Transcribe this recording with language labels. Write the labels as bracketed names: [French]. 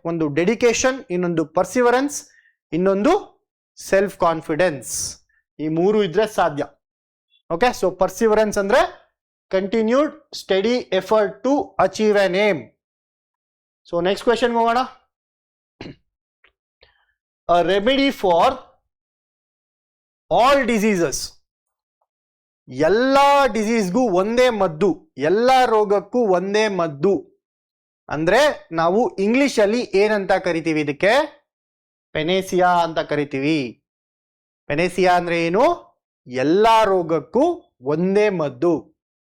[Kannada] ಒಂದು ಡೆಡಿಕೇಶನ್, ಇನ್ನೊಂದು ಪರ್ಸಿವರೆನ್ಸ್, ಇನ್ನೊಂದು ಸೆಲ್ಫ್ ಕಾನ್ಫಿಡೆನ್ಸ್. ಈ 3 ಇದ್ರೆ ಸಾಧ್ಯ. ಓಕೆ, ಸೊ ಪರ್ಸಿವರೆನ್ಸ್ ಅಂದ್ರೆ [English] Continued study effort to achieve an aim. [Kannada] So next question ಹೋಗೋಣ. [English] A remedy for all diseases. [Kannada] ಎಲ್ಲಾ ಡಿಸೀಸ್ಗೂ ಒಂದೇ ಮದ್ದು, ಎಲ್ಲಾ ರೋಗಕ್ಕೂ ಒಂದೇ ಮದ್ದು ಅಂದ್ರೆ ನಾವು ಇಂಗ್ಲಿಷ್ ಅಲ್ಲಿ ಏನಂತ ಕರಿತೀವಿ? ಇದಕ್ಕೆ ಪೆನೇಸಿಯಾ ಅಂತ ಕರಿತೀವಿ. ಪೆನೇಸಿಯಾ ಅಂದ್ರೆ ಏನು? ಎಲ್ಲಾ ರೋಗಕ್ಕೂ ಒಂದೇ ಮದ್ದು.